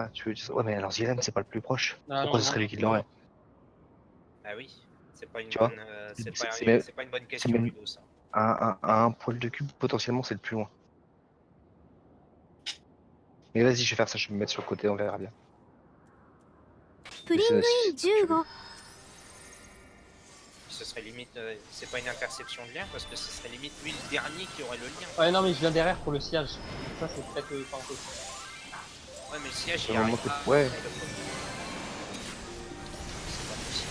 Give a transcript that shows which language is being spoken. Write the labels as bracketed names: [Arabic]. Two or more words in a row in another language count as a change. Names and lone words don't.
[French] Ah, tu veux dire ça? Ouais, mais alors Ziren, c'est pas le plus proche. Ah, Pourquoi non, ce serait non. lui qui l'aurait? Ah oui, c'est pas une Tu vois, bonne, c'est pas une bonne c'est question, même- Ludo, ça. À un poil de cube, potentiellement, c'est le plus loin. Mais vas-y, je vais faire ça, je vais me mettre sur le côté, on verra bien. プリングイン15 Ce serait limite, c'est pas une interception de lien parce que ce serait limite lui le dernier qui aurait le lien. Ouais, non, mais je viens derrière pour le sillage. Ça, c'est peut-être pas impossible. Ouais, mais le siège, C'est il un arrive moment que- pas. ouais. C'est pas possible.